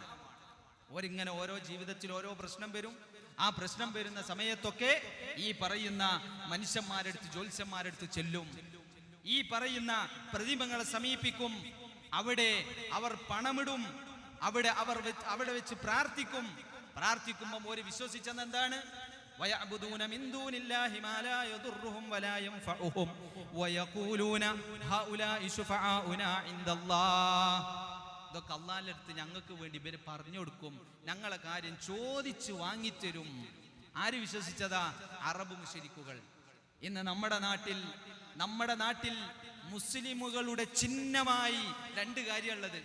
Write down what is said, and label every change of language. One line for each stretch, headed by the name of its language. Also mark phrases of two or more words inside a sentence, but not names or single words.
Malayalam: ഓരിങ്ങനെ ഓരോ ജീവിതത്തിൽ ഓരോ പ്രശ്നം വരും. ആ പ്രശ്നം വരുന്ന സമയത്തൊക്കെ ഈ പറയുന്ന മനുഷ്യന്മാരെടുത്ത്, ജ്യോത്സ്യന്മാരെടുത്ത് ചെല്ലും, ഈ പറയുന്ന പ്രതിമകളെ സമീപിക്കും, അവിടെ അവർ പണമിടും, അവിടെ വെച്ച് പ്രാർത്ഥിക്കുമ്പോൾ ഒരു വിശ്വസിച്ചെന്ന് എന്താണ്?
Arabic: وَيَعْبُدُونَ مِن دُونِ اللَّهِ مَا لَا يَضُرُّهُمْ وَلَا يَنفَعُهُمْ وَيَقُولُونَ هَؤُلَاءِ شُفَعَاؤُنَا عِندَ اللَّهِ.
Malayalam: ഇതൊക്കെ അല്ലാഹുവിന്റെ അടുത്ത് ഞങ്ങൾക്ക് വേണ്ടി ഇവര് പറഞ്ഞു കൊടുക്കും, ഞങ്ങളെ കാര്യം ചോദിച്ചു വാങ്ങിത്തരും. ആര് വിശ്വസിച്ചതാ? അറബ് മുശ്രിക്കുകൾ. ഇന്ന് നമ്മുടെ നാട്ടിൽ മുസ്ലിമുകളുടെ ചിഹ്നമായി രണ്ട് കാര്യമുള്ളത്.